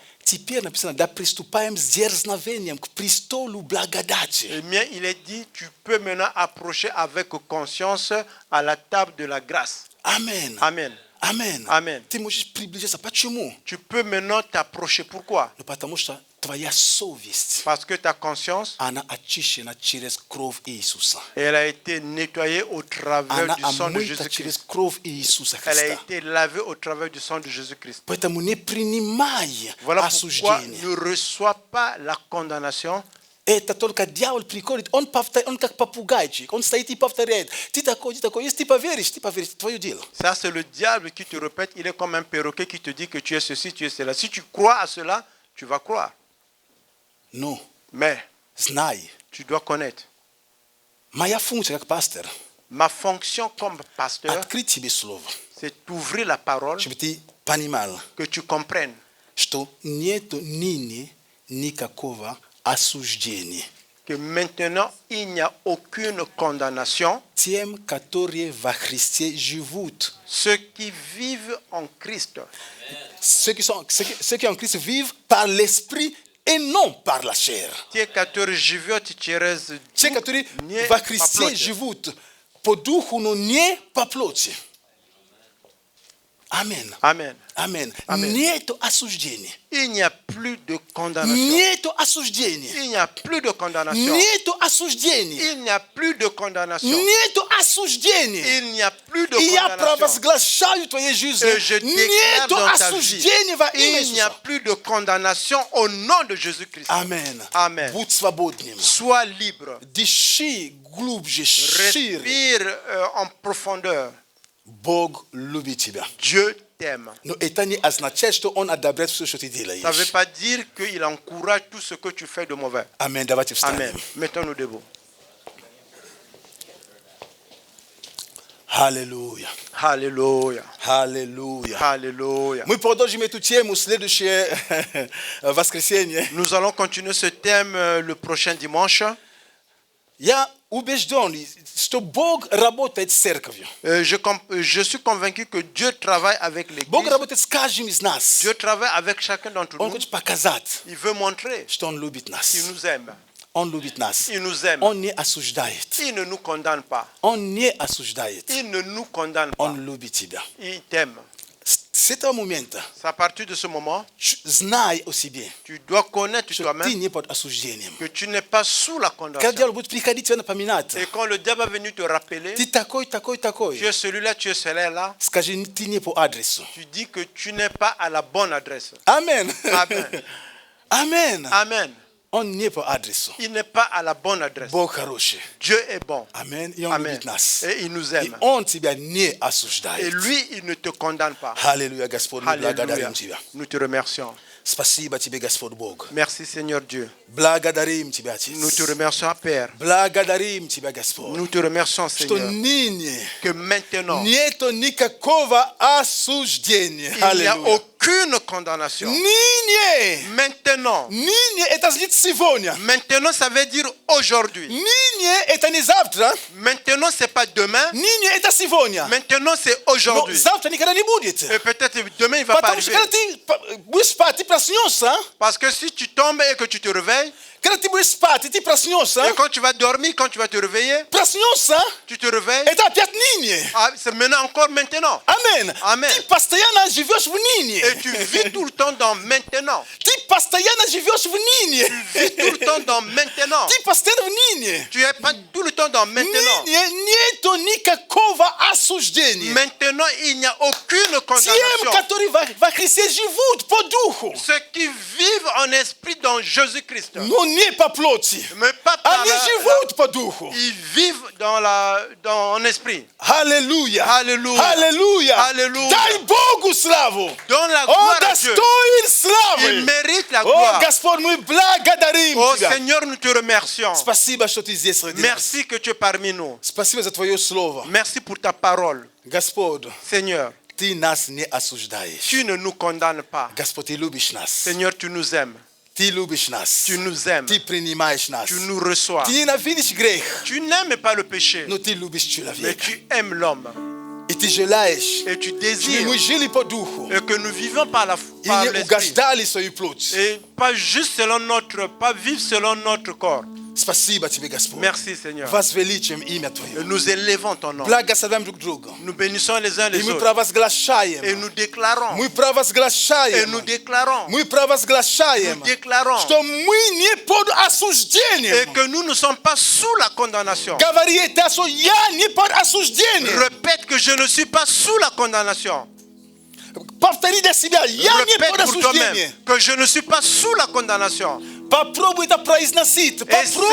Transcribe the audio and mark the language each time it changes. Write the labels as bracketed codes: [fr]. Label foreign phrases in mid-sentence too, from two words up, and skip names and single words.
[fr] Eh bien, il est dit, tu peux maintenant approcher avec conscience à la table de la grâce. Amen. Amen. Amen. Amen. Tu peux maintenant t'approcher. Pourquoi? [ru] tvoja совесть, [fr] Parce que ta conscience, [ru] она очищена через кровь Иисуса. [fr] elle a été nettoyée au travers [ru] Она [fr] du sang de [ru] омыта через [fr] Jésus-Christ. [ru] кровь Иисуса [fr] Elle a [ru] Христа. [fr] été lavée au travers du sang de Jésus-Christ. [ru] Поэтому не принимай [fr] Voilà pourquoi [ru] осуждение. [fr] ne reçois pas la condamnation. [ru] Это только дьявол приходит, он как попугайчик, он стоит и повторяет. Ты такой, если ты поверишь, твое дело. [fr] Ça, c'est le diable qui te répète. Il est comme un perroquet qui te dit que tu es ceci, tu es cela. Si tu crois à cela, tu vas croire. [ru] Но [fr] Mais [ru] знай, [fr] tu dois connaître. [ru] моя функция как пастор [fr] Ma fonction comme pasteur, [ru] открыть тебе слово, [fr] c'est d'ouvrir la parole, [ru] чтобы ты понимал, [fr] que tu comprennes [ru] что нету ныне никакого осуждения [fr] que maintenant, il n'y a aucune condamnation. [ru] тем, которые во Христе живут. [fr] Ceux qui vivent en Christ, Ceux qui en Christ vivent par l'esprit et non par la chair. [ru] те, которые живете через Те, дух, которые не во по Христе плоти. живут по духу, но не по плоти. Аминь. [fr] Amen. [ru] Аминь. Аминь. Нету осуждения. [fr] Il n'y a plus de condamnation. [ru] Нету осуждения. [fr] Il n'y a plus de condamnation. [ru] Нету осуждения. [fr] Il n'y a plus de condamnation. [ru] Нету осуждения. [fr] Il n'y a plus de [ru] И я [fr] condamnation. [ru] провозглашаю в твоей жизни. [fr] Et je déclare [ru] Нету [fr] dans ta [ru] осуждения [fr] vie, [ru] во имя [fr] il n'y a [ru] Иисуса. [fr] plus de condamnation au nom de Jésus-Christ. [ru] Аминь. [fr] Amen. [ru] Будь свободным. [fr] Sois libre. [ru] Дыши глубже, шире. [fr] Respire en profondeur. [ru] Бог любит тебя. [fr] Dieu t'aime. [ru] Но это не означает, что Он одобряет все, что ты делаешь. [fr] Ça ne veut pas dire qu'il encourage tout ce que tu fais de mauvais. [ru] Аминь. Давайте [fr] Amen. [ru] встанем. [fr] Mettons-nous debout. [ru] Аллилуйя. [fr] Alléluia. [ru] Аллилуйя. [fr] Alléluia. [ru] Мы продолжим эту тему в следующее воскресенье. [fr] Nous allons continuer ce thème le prochain dimanche. [ru] Я убежден, что Бог работает с церковью. [fr] Je suis convaincu que Dieu travaille avec [ru] Бог [fr] l'Église. [ru] работает с каждым из нас. [fr] Dieu travaille avec chacun d'entre [ru] Он [fr] nous. [ru] хочет показать, [fr] Il veut montrer [ru] что Он любит нас. [fr] qu'il nous aime. [ru] Он любит нас. [fr] Il nous aime. [ru] Он не осуждает. [fr] Il ne nous condamne pas. [ru] Он не осуждает. [fr] Il ne nous condamne pas. [ru] Он любит тебя. [fr] Il t'aime. [ru] С этого момента [fr] C'est à partir de ce moment, [ru] знай о себе, [fr] tu dois connaître [ru] что ты [fr] toi-même [ru] не под осуждением. [fr] que tu n'es pas sous la [ru] Когда [fr] condamnation. [ru] дьявол будет приходить тебя напоминать, [fr] Et quand le diable va venir te rappeler, [ru] ты такой, [fr] tu es celui-là, tu es celui-là, [ru] скажи, ты не по адресу. [fr] tu dis que tu n'es pas à la bonne adresse. [ru] Аминь. [fr] Amen. [ru] Аминь. [fr] Amen. [ru] Он не по адресу. [fr] Il n'est pas à la bonne adresse. [ru] Бог хороший. [fr] Dieu est bon. [ru] Аминь. И Он [fr] Amen. [ru] любит нас. [fr] Et il nous [ru] И [fr] aime. [ru] Он тебя не [fr] Et [ru] осуждает. [fr] lui, il ne te condamne pas. [ru] Аллилуйя, Господь, мы [fr] Alléluia. [ru] благодарим Тебя. [fr] Nous te remercions. [ru] Спасибо Тебе, Господь Бог. [fr] Merci Seigneur Dieu. [ru] Благодарим Тебя, [fr] Nous te [ru] Отец. [fr] remercions Père. [ru] Благодарим Тебя, Господь. [fr] Nous te remercions [ru] Что [fr] Seigneur. [ru] ныне [fr] Que maintenant, [ru] нету никакого осуждения. [fr] il n'y a [ru] Аллилуйя. [fr] aucune condamnation. [ru] Ныне. [fr] Maintenant. [ru] Ныне это значит сегодня. [fr] Maintenant, ça veut dire aujourd'hui. [ru] Ныне это не завтра. [fr] Maintenant, c'est pas demain. [ru] Ныне это сегодня. [fr] Maintenant, c'est [ru] Но [fr] aujourd'hui. [ru] завтра никогда не будет. [fr] Et peut-être demain, il va pas [ru] Потому что [fr] arriver. [ru] когда ты будешь спать, ты проснешься. [fr] Parce que si tu tombes et que tu te réveilles, [ru] Когда ты будешь спать, и ты проснешься. [fr] et quand tu vas dormir, quand tu vas te réveiller, [ru] Проснешься. [fr] tu te réveilles. [ru] Это опять ныне. [fr] Ah, c'est maintenant encore maintenant. [ru] Аминь. [fr] Amen. [ru] Ты постоянно живешь в ныне. [fr] Et tu vis tout le temps dans maintenant. [ru] Ты постоянно живешь в ныне. [fr] Tu vis tout le temps dans maintenant. [ru] Ты постоянно в ныне. [fr] Tu es pas tout le temps dans maintenant. [ru] Ныне нету никакого осуждения. [fr] Maintenant, il n'y a aucune [ru] Тем, [fr] condamnation. [ru] которые во Христе живут по духу, [fr] Ceux qui vivent en esprit dans Jésus-Christ, [ru] но не по плоти. [fr] mais pas par [ru] Они живут по духу. [fr] ils vivent dans en esprit. [ru] Аллилуйя. [fr] Alléluia. [ru] Аллилуйя. [fr] Alléluia. [ru] Дай Богу славу. [fr] Donne la [ru] Он [fr] gloire à Dieu. [ru] достоин [fr] Il [ru] славы. [fr] mérite la [ru] О, [fr] gloire. [ru] Господь, мы благодарим [fr] Oh [ru] Тебя. [fr] Seigneur, nous te remercions. [ru] Спасибо, что Ты здесь среди нас. [fr] Merci que tu es parmi nous. [ru] Спасибо за Твое Слово. [fr] Merci pour ta parole. [ru] Господь, [fr] Seigneur, [ru] Ты нас не осуждаешь. [fr] tu ne nous condamnes pas. [ru] Господь, Ты любишь нас. [fr] Seigneur, tu nous aimes. [ru] Ты любишь нас. [fr] Tu nous aimes. [ru] Ты принимаешь нас. [fr] Tu nous reçois. [ru] Ты ненавидишь грех, [fr] Tu n'aimes pas le péché, [ru] но Ты любишь [fr] mais [ru] человека. [fr] tu aimes l'homme. [ru] И Ты желаешь, [fr] Et tu [ru] чтобы [fr] désires [ru] мы жили по духу [fr] et que nous vivons par [ru] и не [fr] l'esprit. [ru] угождали свою плоть. [fr] Et pas juste selon pas vivre selon notre corps. [ru] Спасибо тебе, Господь. [fr] Merci Seigneur. [ru] Возвеличим имя Твое. [fr] Nous élevons ton nom. [ru] Благословим друг друга. [fr] Nous bénissons les uns [ru] И [fr] les [ru] мы [fr] autres. Et [ru] провозглашаем. [fr] nous déclarons. [ru] Мы [fr] Et [ru] провозглашаем. [fr] nous déclarons. [ru] Мы провозглашаем, [fr] Nous déclarons. [ru] что мы не под [fr] Et [ru] осуждением. [fr] que nous ne sommes pas sous la condamnation. [ru] Говори это, что я не под осуждением. [fr] Répète que je ne suis pas sous la condamnation. [ru] Повтори для себя, я не [fr] Répète [ru] под [fr] pour toi-même [ru] осуждением. [fr] que je ne suis pas sous la condamnation. [ru] Попробуй это произносить. Попробуй.